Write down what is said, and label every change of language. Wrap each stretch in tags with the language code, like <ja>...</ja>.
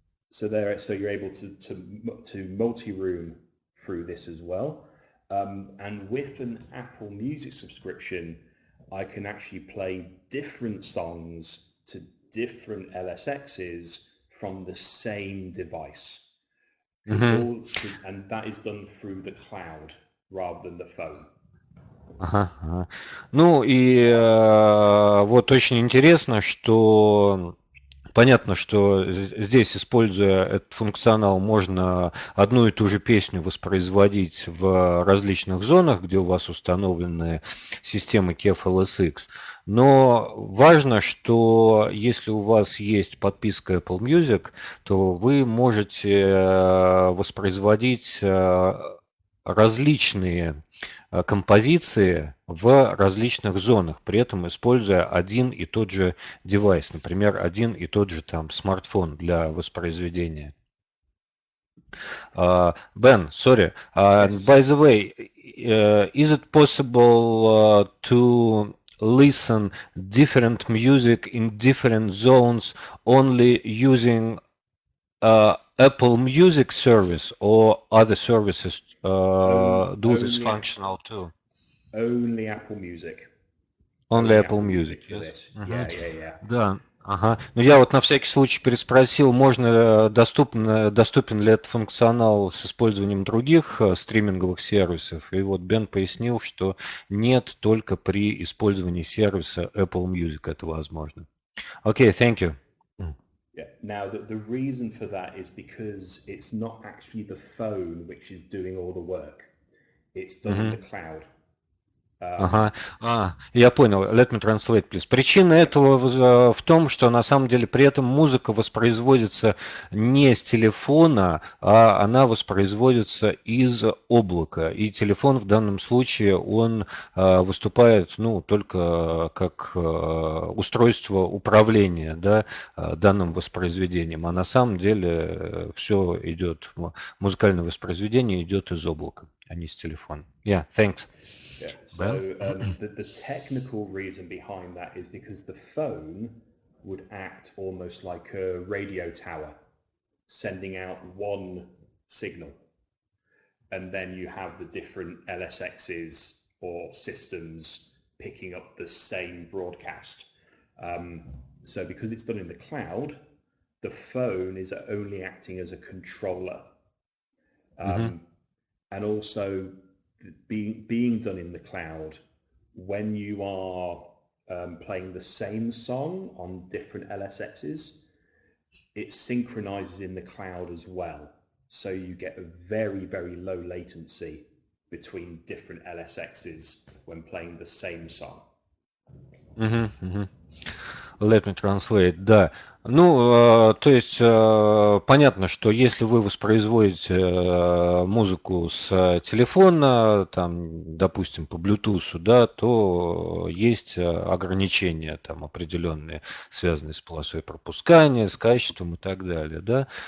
<en>So you're able to multi-room through this as well. And with an Apple Music subscription, I can actually play different songs to different LSXs from the same device. And that is done through the cloud rather than the phone.</en> <ru>Ага. Ну и вот очень интересно, что понятно, что здесь, используя этот функционал, можно одну и ту же песню воспроизводить в различных зонах, где у вас установлены системы KEF LSX. Но важно, что если у вас есть подписка Apple Music, то вы можете воспроизводить различные композиции в различных зонах, при этом используя один и тот же девайс, например, один и тот же там смартфон для воспроизведения.</ru> <en>Ben, sorry. By the way, is it possible to listen different music in different zones only using Apple Music service or other services do this functional too? Only Apple Music. Only Apple Music, yes. Yeah.</en> <ru>Да, ага. Ну я вот на всякий случай переспросил, доступен ли этот функционал с использованием других стриминговых сервисов. И вот Бен пояснил, что нет, только при использовании сервиса Apple Music это возможно.</ru> <en>Okay, thank you. Yeah. Now, the reason for that is because it's not actually the phone which is doing all the work. It's done in the cloud.</en> <ru>Ага, я понял.</ru> <en>Let me translate, please.</en> <ru>Причина этого в том, что на самом деле при этом музыка воспроизводится не с телефона, а она воспроизводится из облака. И телефон в данном случае, он выступает, ну, только как устройство управления, да, данным воспроизведением. А на самом деле все идет, музыкальное воспроизведение идет из облака, а не с телефона.</ru> <en>Yeah, thanks. Yeah. So the technical reason behind that is because the phone would act almost like a radio tower, sending out one signal, and then you have the different LSXs or systems picking up the same broadcast. So because it's done in the cloud, the phone is only acting as a controller, and also being done in the cloud, when you are playing the same song on different LSXs, it synchronizes in the cloud as well. So you get a very, very low latency between different LSXs when playing the same song. Let me translate,</en> <ru>да. Ну, то есть, понятно, что если вы воспроизводите музыку с телефона, там, допустим, по Bluetooth, да, то есть ограничения там определенные, связанные с полосой пропускания, с качеством и так далее, да.</ru>